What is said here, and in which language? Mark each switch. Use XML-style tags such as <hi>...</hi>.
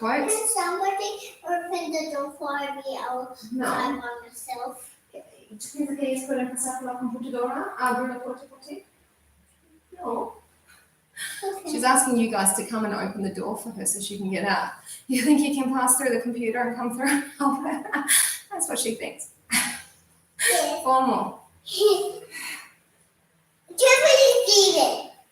<en>Can somebody open the door for me? I'll drive on myself.</en> <es>¿Tú quieres poder pasar por la computadora? ¿Abre la puerta por ti? No.</es> <en>Okay. She's asking you guys to come and open the door for her so she can get out. You think you can pass through the computer and come through and help her? That's what she thinks. Yes. 4 more. Give me Steven.</en>